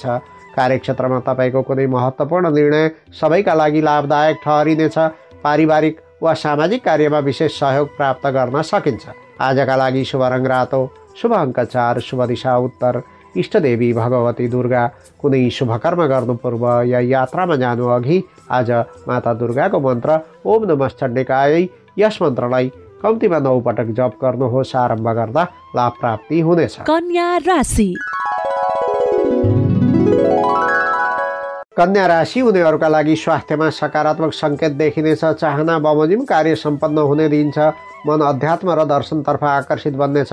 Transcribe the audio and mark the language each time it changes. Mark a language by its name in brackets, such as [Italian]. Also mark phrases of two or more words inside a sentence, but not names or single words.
[Nepali] कार्यक्षेत्रमा तपाईँको कुनै महत्त्वपूर्ण निर्णय सबैका लागि लाभदायक ठहरिनेछ। पारिवारिक वा सामाजिक कार्यमा विशेष सहयोग प्राप्त गर्न सकिन्छ। आजका लागि शुभ रङ रातो, शुभ अङ्क 4, शुभ दिशा उत्तर, इष्टदेवी भगवती दुर्गा। कुनै शुभ कर्म गर्नु पूर्व या यात्रामा जानु अघि आज माता दुर्गाको मन्त्र [Sanskrit] ओम नमः चण्डिकायै [Nepali] यस मन्त्रलाई कम्तीमा 9 पटक जप गर्नुहोस्। आरम्भ गर्दा लाभ प्राप्ति हुनेछ। कन्या राशि। कन्या राशि हुनेहरूका लागि स्वास्थ्यमा सकारात्मक सङ्केत देखिनेछ। चाहना बमोजिम कार्य सम्पन्न हुने दिन छ। मन अध्यात्म र दर्शनतर्फ आकर्षित बन्नेछ।